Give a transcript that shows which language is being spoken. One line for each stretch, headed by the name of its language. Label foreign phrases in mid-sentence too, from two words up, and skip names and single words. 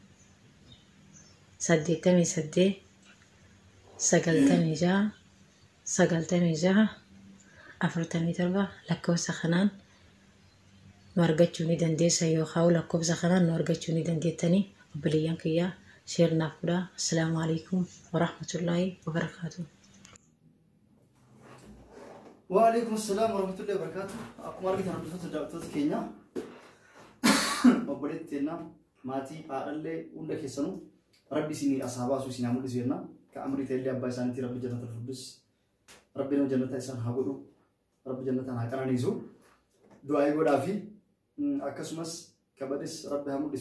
Oromo: 88 96 96 47 lakkoofsa kanaan nu argachuu ni dandeessa yookaan lakkoofsa kanaan nu argachuu ni dandeettanii obboleeyyan kiyyaa sheer naaf godhaa.
Arabic: السلام عليكم ورحمة الله وبركاته. وعليكم السلام ورحمة الله وبركاته.
Oromo: Akkuma argitan hordoftoota daawwattoota keenya obboleetti teennaa maatii haadhallee hunda keessanuu rabbi isinii asaa baasuu isin haa mul'isu jenna. Ka amrii ta'ellee abbaa isaaniitti rabbi jannata firdawsi rabbi nama jannata isaan haa godhu rabbi jannataan haa qananiisu du'aa godhaa fi akkasumas kabadis rabbi haa mul'isu.